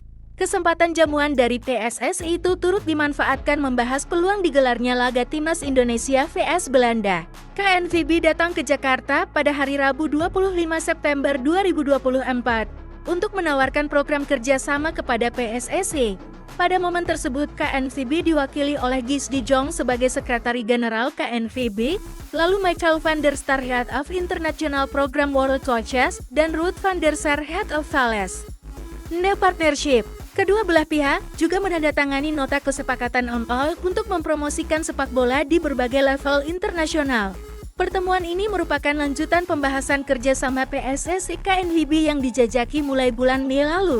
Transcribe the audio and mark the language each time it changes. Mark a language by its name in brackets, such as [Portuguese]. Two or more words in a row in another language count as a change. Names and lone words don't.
[Indonesian] Kesempatan jamuan dari PSSI itu turut dimanfaatkan membahas peluang digelarnya laga Timnas Indonesia vs Belanda. KNVB datang ke Jakarta pada hari Rabu 25 September 2024 untuk menawarkan program kerjasama kepada PSSI. Pada momen tersebut, KNVB diwakili oleh Guus de Jong sebagai Sekretari Jenderal KNVB, lalu Michael van der Sar [English] Head of International Program World Coaches, [Indonesian] dan Ruud van der Sar [English] Head of Thales New Partnership. [Indonesian] Kedua belah pihak juga menandatangani nota kesepakatan MOU untuk mempromosikan sepak bola di berbagai level internasional. Pertemuan ini merupakan lanjutan pembahasan kerjasama PSSI KNVB yang dijajaki mulai bulan Mei lalu.